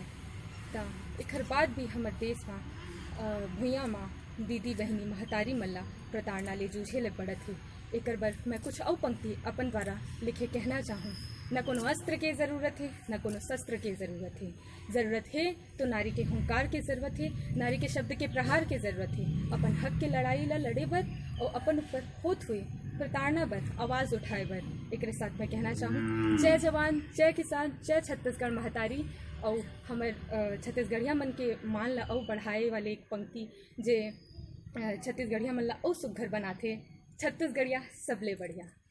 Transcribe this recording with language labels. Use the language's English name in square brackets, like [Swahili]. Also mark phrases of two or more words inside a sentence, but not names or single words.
[Chhattisgarhi] ता एकर बाद भी हमारे देश में भूया माँ दीदी बहनी महतारी मल्ला प्रताड़ना ले जूझे ले पड़त है। एकर बर मैं कुछ और पंक्ति अपन द्वारा लिखे कहना चाहूँ। न कोनो अस्त्र के ज़रूरत है, न कोनो शस्त्र के ज़रूरत है। ज़रूरत है तो नारी के हुंकार के ज़रूरत है, नारी के शब्द के प्रहार के ज़रूरत है। अपन हक के लड़ाई ला लड़े बर और अपन ऊपर होत हुए प्रताड़ना बर आवाज़ उठाए बर। एक साथ मैं कहना चाहूँ, जय जवान जय किसान जय छत्तीसगढ़ महतारी। और हमारे छत्तीसगढ़िया मन के मान ला और बढ़ाए वाले एक पंक्ति जे छत्तीसगढ़िया मन ला और सुघर बनाते, छत्तीसगढ़िया सबले बढ़िया।